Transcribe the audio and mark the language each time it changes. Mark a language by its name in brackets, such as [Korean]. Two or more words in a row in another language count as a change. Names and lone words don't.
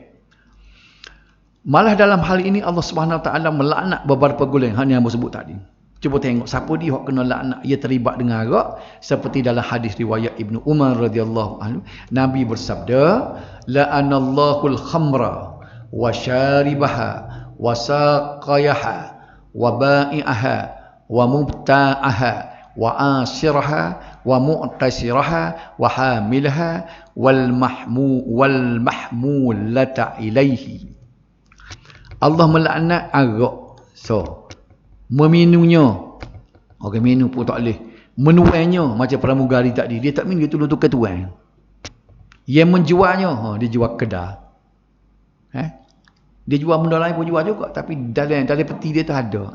[Malay] Malah dalam hal ini Allah [Arabic] سبحانه وتعالى [Malay] melaknat beberapa golongan yang Amba sebut tadi. Cuba tengok siapa dia hok kena laknat, ia terlibat dengan arak, seperti dalam hadis riwayat Ibnu Umar [Arabic] رضي الله عنه, [Malay] Nabi bersabda, [Arabic] لعن الله الخمر وشاربها وساقيها وبائعها ومبتاعها وعاصرها ومعتصرها وحاملها والمحمولة إليه. [Malay] Allah melaknat arak. So, meminumnya. Orang minum pun tak boleh. Menuainya macam pramugari tadi. Dia tak minum, dia tolong tukar tuan. Yang menjualnya, dia jual kedai. Dia jual benda lain pun jual juga. Tapi dalam peti dia tu ada.